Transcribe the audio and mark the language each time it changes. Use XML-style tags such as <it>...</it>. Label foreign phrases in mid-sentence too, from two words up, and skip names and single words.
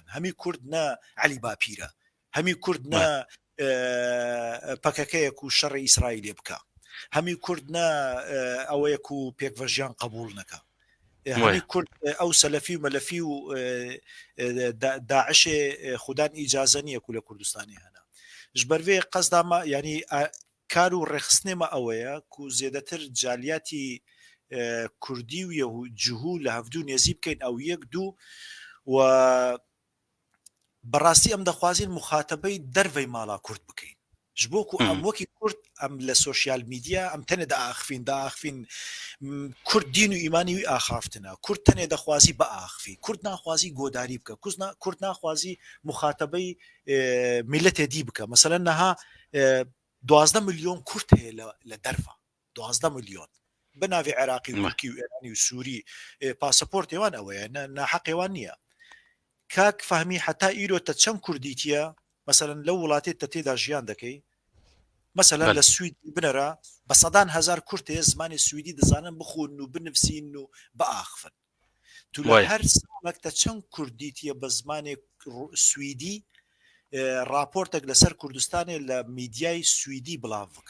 <ku>هەمی کورد نە عەلی باپیرە هەمی کورد نە پەکەکەیەک و شەڕی ئیسرائیلێ بکە هەمی کورد نە ئەوەیەک و پێکڤەژیان قبول نەکە هەمی کورد ئەو سەلەفی و مەلەفی و داعشێ خوددان ئیجازە نییە و لە کوردستانی هەنا ژبەرێ قەزداما ینی کار و ڕێخستنێمە ئەوەیە و زێدەتر جالیاتی کوردی و جوهور لە هەفتوو نێزی بکەین ئەو یەک دوو و بەڕاستی ئەم دەخوازیین مخاتەبەی دەرڤەی ماڵا کورد بکەین ji bo ku em wekî Kurd em li sosyal medya em tenê diaxivîn Kurd dîn û îmanî wî axaftine Kurd tenê dixwazî biaxivî Kurd naxwazî godarî bike Kurd naxwazî muxatebeyî milletê dî bike meselen niha 12 milyon Kurd heye li derve 12 milyon bi navê Iraqî û Tirkî û Îranî û Sûrî pasaportê wan ew ye neheqê wan niye kak fehmî heta îro te çend Kurd dîtiye مثلا لو وڵاتێت تە تێدا ژیان دەکەی مثلا لە سوید بنەرە بە سەدان هزار کورتێ زمانی سویدی دەزانن بخۆن و بنفسین و بەئاخفن تو لە هەر ساڵێک تە چەند کوردیتیە بە زمانی سویدی راپۆرتێک لەسەر کوردستانی لە میدیای سوئدی بڵاو بکە</ku>